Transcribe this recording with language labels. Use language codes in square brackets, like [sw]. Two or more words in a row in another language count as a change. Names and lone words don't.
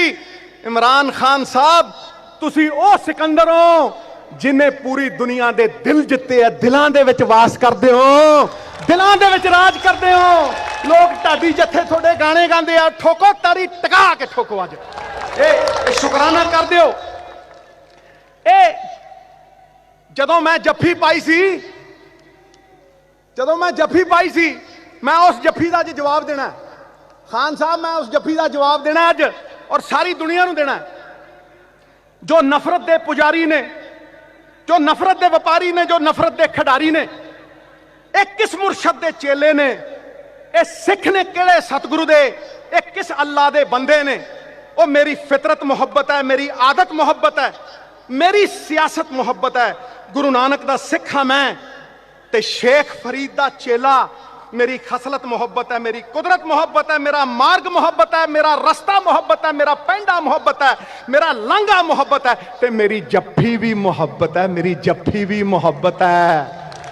[pa] ਇਮਰਾਨ ਖਾਨ ਸਾਹਬ ਤੁਸੀ ਓ ਸਿਕੰਦਰ ਹੋ ਜਿਨ੍ਹੇਂ ਪੂਰੀ ਦੁਨੀਆ ਦੇ ਦਿਲ ਜਿੱਤੇ ਹੈ, ਦਿਲਾਂ ਦੇ ਵਿਚ ਵਾਸ ਕਰਦੇ ਹੋ, ਦਿਲਾਂ ਦੇ ਵਿਚ ਰਾਜ ਕਰਦੇ ਹੋ। ਲੋਗ ਢਾਡੀ ਜੱਥੇ ਥੋੜ੍ਹੇ ਗਾਨੇ ਗਾਂਦੇ ਆ, ਠੋਕੋ ਤਾੜੀ ਟਕਾ ਕੇ ਠੋਕੋ। ਅਜ ਏ ਸ਼ੁਕਰਾਨਾ ਕਰ ਦਿਓ। ਜਦੋਂ ਮੈਂ ਜੱਫੀ ਪਾਈ ਸੀ [hi] मैं उस जफ्फी का अज जवाब देना है। खान साहब मैं उस जफ्फी का जवाब देना अज और सारी दुनिया को देना है। [pa] ਜੋ ਨਫ਼ਰਤ ਕੇ ਪੁਜਾਰੀ ਨੇ, ਜੋ ਨਫ਼ਰਤ ਕੇ ਵਪਾਰੀ ਨੇ, ਜੋ ਨਫ਼ਰਤ ਕੇ ਖਿਡਾਰੀ ਨੇ, ਏਕ ਕਿਸ ਮੁਰਸ਼ਦ ਕੇ ਚੇਲੇ ਨੇ, ਯੇ ਸਿੱਖ ਨੇ ਕਿਹੜੇ ਸਤਿਗੁਰੂ ਦੇ, ਏਕ ਕਿਸ ਅੱਲ੍ਹਾ ਦੇ ਬੰਦੇ ਨੇ। [hi] वो मेरी फितरत मुहब्बत है, मेरी आदत मुहब्बत है, मेरी सियासत मुहब्बत है। [pa] ਗੁਰੂ ਨਾਨਕ ਦਾ ਸਿੱਖ ਹਾਂ ਮੈਂ ਤੇ ਸ਼ੇਖ ਫ਼ਰੀਦ ਦਾ ਚੇਲਾ। [hi] मेरी खसलत मोहब्बत है, मेरी कुदरत मोहब्बत है, मेरा मार्ग मोहब्बत है, मेरा रस्ता मोहब्बत है, मेरा पेंडा मोहब्बत है, मेरा लांघा मोहब्बत है, ते मेरी जफ्फी भी मोहब्बत है, मेरी जफ्फी भी मोहब्बत है।